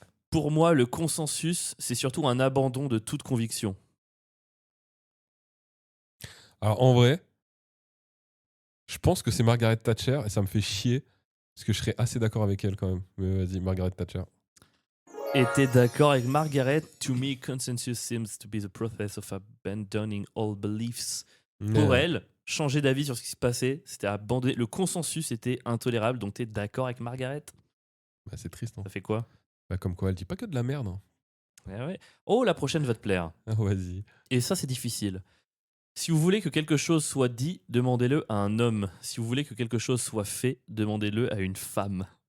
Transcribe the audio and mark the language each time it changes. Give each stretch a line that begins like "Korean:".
French: Pour moi, le consensus, c'est surtout un abandon de toute conviction. Alors en vrai, je pense que c'est Margaret Thatcher et ça me fait chier parce que je serais assez d'accord avec elle quand même. Mais vas-y, Margaret Thatcher. Et t'es d'accord avec Margaret?
English: To me, consensus seems to be the process of abandoning all beliefs.
French: Pour elle, changer d'avis sur ce qui se passait, c'était abandonner. Le consensus était intolérable, donc t'es d'accord avec Margaret? Bah, c'est triste. Hein. Ça fait quoi? Bah, comme quoi, elle dit pas que de la merde. Hein. Ouais. Oh, la prochaine va te plaire. Ah, vas-y. Et ça, c'est difficile. Si vous voulez que quelque chose soit dit, demandez-le à un homme. Si vous voulez que quelque chose soit fait, demandez-le à une femme.